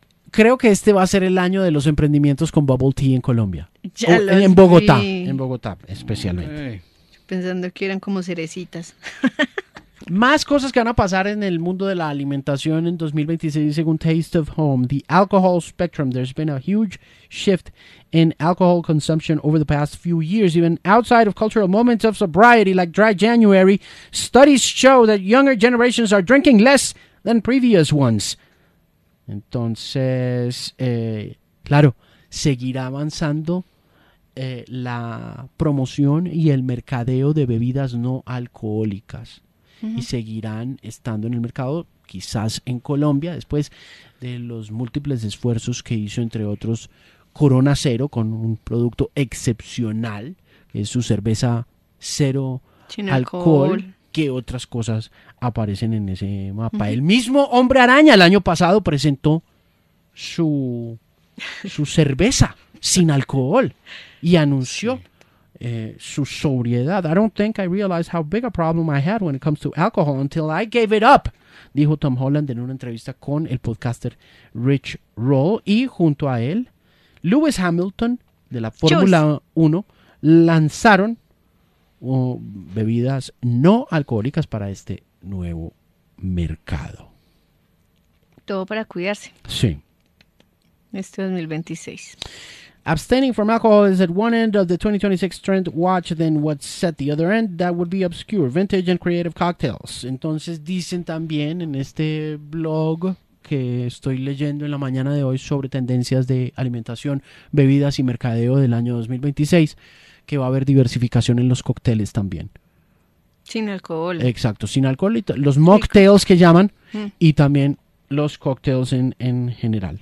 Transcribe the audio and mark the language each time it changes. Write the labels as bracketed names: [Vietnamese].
[Spanish] Creo que este va a ser el año de los emprendimientos con bubble tea en Colombia. En Bogotá, especialmente. Pensando que eran como cerecitas. Más cosas que van a pasar en el mundo de la alimentación en 2026, según Taste of Home. [English] The alcohol spectrum. There's been a huge shift in alcohol consumption over the past few years. Even outside of cultural moments of sobriety like Dry January, studies show that younger generations are drinking less than previous ones. [Spanish] Entonces, claro, seguirá avanzando la promoción y el mercadeo de bebidas no alcohólicas. Y seguirán estando en el mercado, quizás en Colombia, después de los múltiples esfuerzos que hizo, entre otros, Corona Cero, con un producto excepcional, que es su cerveza cero sin alcohol. ¿Qué otras cosas aparecen en ese mapa? El mismo Hombre Araña el año pasado presentó su cerveza sin alcohol y anunció su sobriedad. [English] I don't think I realized how big a problem I had when it comes to alcohol until I gave it up, [Spanish] dijo Tom Holland en una entrevista con el podcaster Rich Roll. Y junto a él, Lewis Hamilton de la Fórmula 1 lanzaron bebidas no alcohólicas para este nuevo mercado. Todo para cuidarse. Sí. Este 2026. [English] Abstaining from alcohol is at one end of the 2026 trend watch, then what's at the other end? That would be obscure, vintage and creative cocktails. [Spanish] Entonces dicen también en este blog que estoy leyendo en la mañana de hoy sobre tendencias de alimentación, bebidas y mercadeo del año 2026, que va a haber diversificación en los cócteles también. Sin alcohol. Exacto, sin alcohol, los mocktails que llaman, y también los cócteles en general.